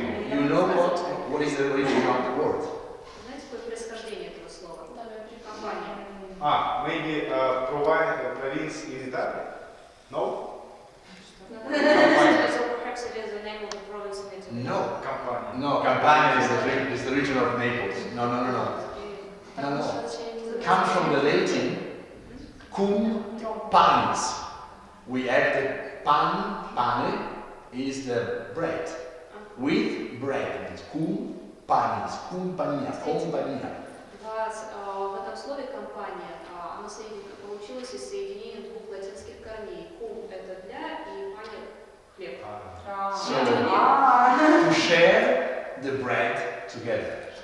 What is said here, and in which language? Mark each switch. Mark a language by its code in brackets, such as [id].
[en] You know what is the origin of the word? [ru] Знаете, какое происхождение этого слова? Компания. [en] Maybe province is Italy? No? So perhaps it is the name of the province in Italy. No. Company. No, Campania is the region of Naples. No. No. Come from the Latin cum panis. We have the pane is the bread. With bread means cum panis, compagnia. [ru] В этом слове компания, оно получилось из соединения двух латинских корней. Кум это для и пани хлеб. [en] So, to share the bread together.